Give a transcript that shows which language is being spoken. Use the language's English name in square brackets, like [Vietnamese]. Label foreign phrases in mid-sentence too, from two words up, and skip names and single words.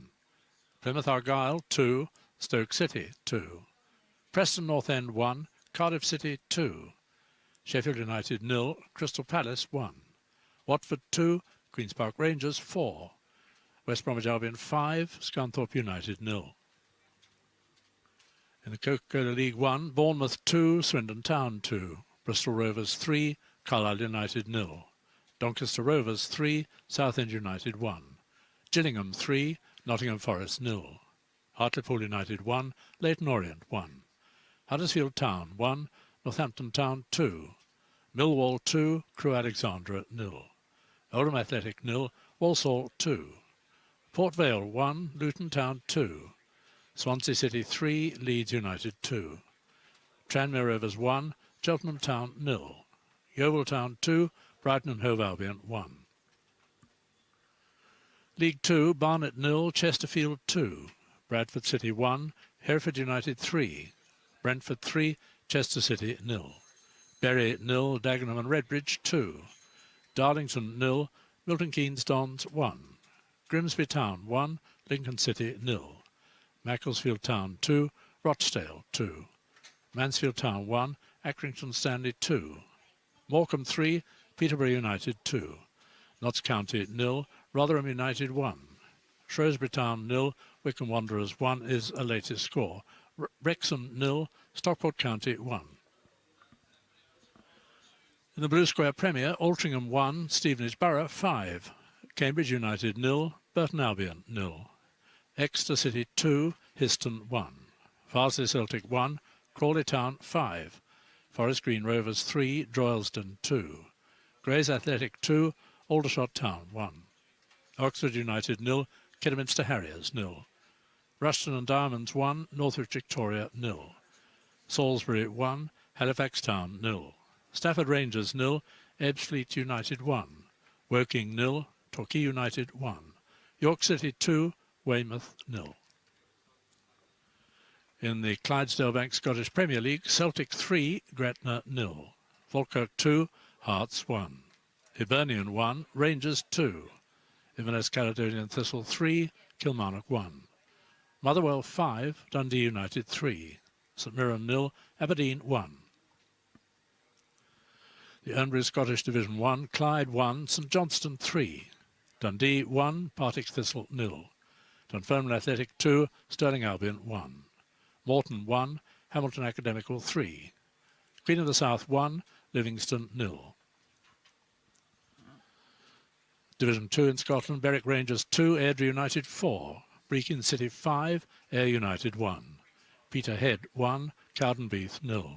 [English] Plymouth Argyle 2, Stoke City 2, Preston North End 1, Cardiff City 2, Sheffield United 0, Crystal Palace 1, Watford 2, Queen's Park Rangers 4, West Bromwich Albion 5, Scunthorpe United 0. In the Coca-Cola League 1, Bournemouth 2, Swindon Town 2, Bristol Rovers 3, Carlisle United 0, Doncaster Rovers 3, Southend United 1, Gillingham 3, Nottingham Forest 0, Hartlepool United 1, Leyton Orient 1, Huddersfield Town 1, Northampton Town 2, Millwall 2, Crewe Alexandra 0, Oldham Athletic 0, Walsall 2, Port Vale 1, Luton Town 2, Swansea City 3, Leeds United 2, Tranmere Rovers 1, Cheltenham Town 0, Yeovil Town 2, Brighton and Hove Albion 1. League 2, Barnet 0, Chesterfield 2, Bradford City 1, Hereford United 3, Brentford 3, Chester City 0, Bury 0, Dagenham and Redbridge 2, Darlington 0, Milton Keynes Dons 1, Grimsby Town 1, Lincoln City 0, Macclesfield Town 2, Rochdale 2, Mansfield Town 1, Accrington Stanley 2, Morecambe 3, Peterborough United 2, Notts County 0, Rotherham United 1, Shrewsbury Town 0, Wycombe Wanderers 1 is a latest score. Wrexham 0, Stockport County 1. In the Blue Square Premier, Altrincham 1, Stevenage Borough 5, Cambridge United 0, Burton Albion 0, Exeter City 2, Histon 1, Farsley Celtic 1, Crawley Town 5, Forest Green Rovers 3, Droylsden 2, Grays Athletic 2, Aldershot Town 1. Oxford United 0, Kidderminster Harriers 0. Rushton and Diamonds 1, Northwich Victoria 0. Salisbury 1, Halifax Town 0. Stafford Rangers 0, Ebbsfleet United 1. Woking 0, Torquay United 1. York City 2, Weymouth 0. In the Clydesdale Bank Scottish Premier League, Celtic 3, Gretna 0. Falkirk 2, Hearts 1. Hibernian 1, Rangers 2. Inverness Caledonian Thistle 3, Kilmarnock 1. Motherwell 5, Dundee United 3. St Mirren 0, Aberdeen 1. The Ernbury Scottish Division 1, Clyde 1, St Johnstone 3. Dundee 1, Partick Thistle 0. Dunfermline Athletic 2, Stirling Albion 1. Morton 1, Hamilton Academical 3. Queen of the South 1, Livingston 0. Division 2 in Scotland, Berwick Rangers 2, Airdrie United 4. Brechin City 5, Ayr United 1. Peterhead 1, Cowdenbeath 0.